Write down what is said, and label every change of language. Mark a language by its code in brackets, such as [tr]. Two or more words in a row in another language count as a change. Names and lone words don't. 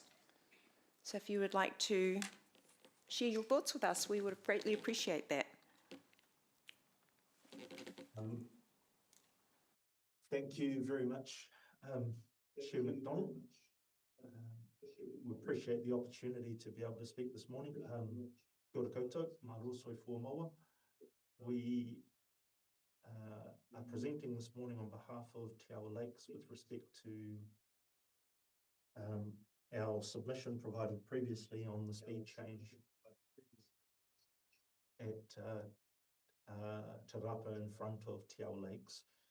[en] So if you would like to share your thoughts with us, we would greatly appreciate that. Thank you very much, Chair McDonald. We appreciate the opportunity to be able to speak this morning. [mi] Kia ora koutou, mā rosoi fua maua. [en] We are presenting this morning on behalf of Te Awa Lakes with respect to our submission provided previously on the speed change at Te Rapa in front of Te Awa Lakes.